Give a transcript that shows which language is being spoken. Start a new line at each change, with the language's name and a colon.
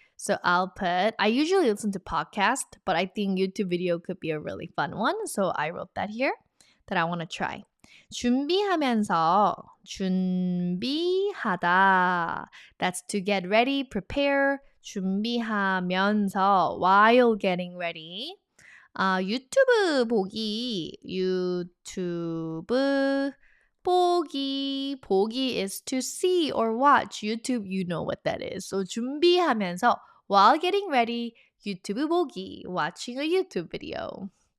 English: So I usually listen to podcasts, but I think YouTube video could be a really fun one. So I wrote that here that I want to try.
Korean: 준비하면서, 준비하다.
English: That's to get ready, prepare. 준비하면서, while getting ready.
Korean: 유튜브 보기, 유튜브 보기.
English: 보기 is to see or watch. YouTube, you know what that is. So 준비하면서, while getting ready,
Korean: 유튜브 보기,
English: watching a YouTube video.